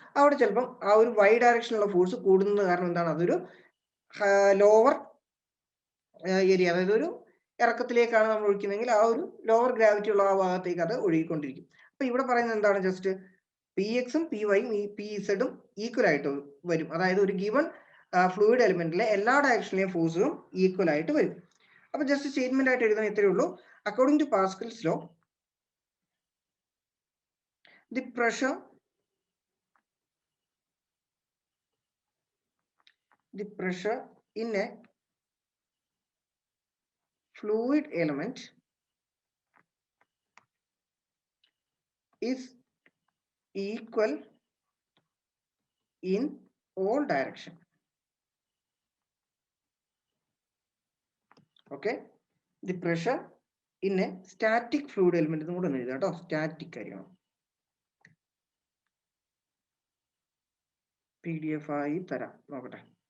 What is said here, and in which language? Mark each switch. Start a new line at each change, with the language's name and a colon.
Malayalam: അവിടെ ചിലപ്പം ആ ഒരു വൈ ഡയറക്ഷനിലുള്ള ഫോഴ്സ് കൂടുന്നത് കാരണം എന്താണ്, അതൊരു ലോവർ ഏരിയ, അതായത് ഒരു ഇറക്കത്തിലേക്കാണ് നമ്മൾ ഒഴിക്കുന്നതെങ്കിൽ ആ ഒരു ലോവർ ഗ്രാവിറ്റി ഉള്ള ആ ഭാഗത്തേക്ക് അത് ഒഴുകിക്കൊണ്ടിരിക്കും. അപ്പൊ ഇവിടെ പറയുന്നത് എന്താണ്? ജസ്റ്റ് PX ഉം PY ഉം PZ ഉം ഈക്വൽ ആയിട്ട് വരും. അതായത് ഒരു ഗിവൺ ഫ്ലൂയിഡ് എലിമെന്റിലെ എല്ലാ ഡയറക്ഷനിലെയും ഫോഴ്സും ഈക്വൽ ആയിട്ട് വരും. അപ്പൊ ജസ്റ്റ് സ്റ്റേറ്റ്മെന്റ് ആയിട്ട് എഴുതാൻ ഇത്രയേ ഉള്ളൂ.
English: According to Pascal's law, the pressure in a fluid element is equal in all direction.
Malayalam: Okay,
English: the pressure in a static fluid element
Malayalam: കൂടെ ഒന്ന് എഴുതാം കേട്ടോ. സ്റ്റാറ്റിക് ആയിരിക്കണം. PDF ആയി തരാം, നോക്കട്ടെ.